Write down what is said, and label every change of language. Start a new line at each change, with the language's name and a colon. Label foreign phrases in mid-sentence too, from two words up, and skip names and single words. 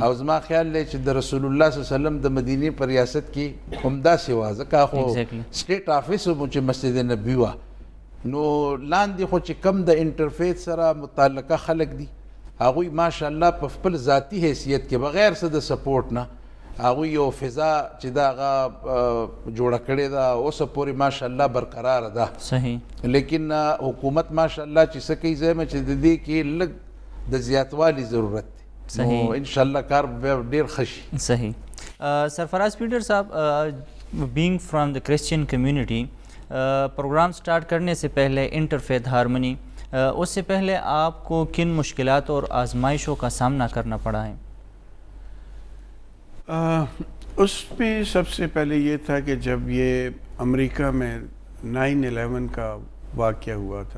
Pashto: او زما خیال دی چې د رسول الله صلی الله علیه وسلم د مدینې په ریاست کې همداسې وه ځکه خو
English: state office
Pashto: مو چې مسجد نبوي وه نو لاندې خو چې کم د انټرفیت سره متعلقه خلک دي هغوی ماشاءالله په خپل ذاتي حیثیت کې بغیر څه د سپورټ نه هغوی یو فضا چې دا هغه جوړه کړې ده اوسه پورې ماشاءالله برقراره ده. صحیح. لیکن حکومت ماشاءالله چې څه کوي زه چې د دې کې لږ د زیاتوالي ضرورت دی. صحیح. نو انشاءالله کار به ډېر ښه شي. صحیح.
Urdu: سرفراز پیٹر صاحب
English: being from the Christian community program start
Urdu: کرنے سے پہلے
English: interfaith harmony
Urdu: اس سے پہلے آپ کو کن مشکلات اور آزمائشوں کا سامنا کرنا پڑا ہے؟ اس میں سب سے پہلے یہ تھا کہ جب یہ امریکہ میں 9/11 کا واقعہ ہوا تھا